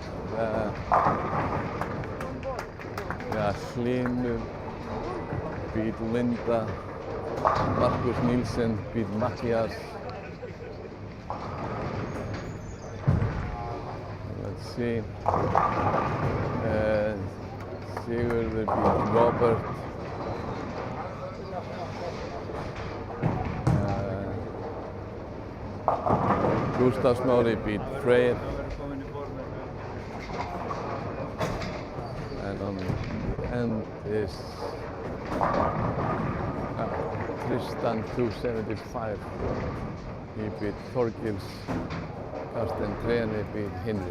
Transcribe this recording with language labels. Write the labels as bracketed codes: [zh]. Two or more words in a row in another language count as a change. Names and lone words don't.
[en] Yeah, Hlynur beat Linda, Markus Nielsen beat Mattias. Let's see. Sigurður beat Robert. Gustaf Smári beat Freyr. And on the end is Tristan 275. He beat Þorgils. Karsten Treni beat Hinrik.